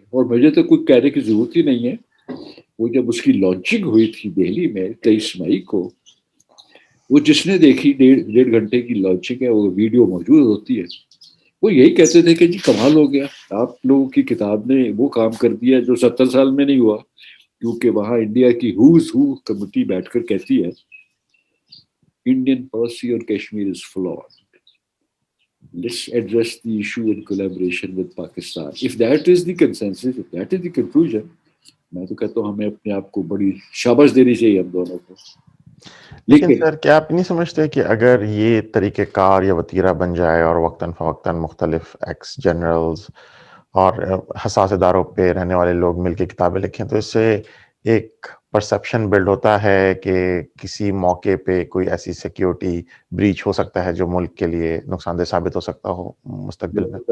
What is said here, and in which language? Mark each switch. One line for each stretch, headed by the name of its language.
Urdu: اور مجھے تو کوئی کہنے کی ضرورت ہی نہیں ہے. وہ جب اس کی لانچنگ ہوئی تھی دہلی میں 23 مئی کو وہ جس نے دیکھی 1.5 گھنٹے کی لانچنگ ہے وہ ویڈیو موجود ہوتی ہے وہ یہی کہتے تھے کہ جی کمال ہو گیا آپ لوگوں کی کتاب نے وہ کام کر دیا جو 70 سال میں نہیں ہوا. کیونکہ وہاں انڈیا کی ہوز ہو کمیٹی بیٹھ کر کہتی ہے انڈین پالیسی اور کشمیر از flawed.
English: Let's address the issue in collaboration with Pakistan. If that is the consensus, if that is the conclusion,
Urdu: میں تو کہتا ہوں ہمیں اپنے آپ کو بڑی شاباش دینی چاہیے ہم دونوں کو. لیکن سر کیا آپ نہیں سمجھتے کہ اگر یہ طریقہ کار یا وتیرہ بن جائے اور وقتاً فوقتاً مختلف ایکس جنرلز اور حساس اداروں پہ رہنے والے لوگ مل کے کتابیں لکھیں تو اس سے ایک پرسیپشن بلڈ ہوتا ہے کہ کسی موقع پہ کوئی ایسی سیکیورٹی بریچ ہو سکتا ہے جو ملک کے لیے نقصان دہ ثابت ہو سکتا ہو مستقبل میں؟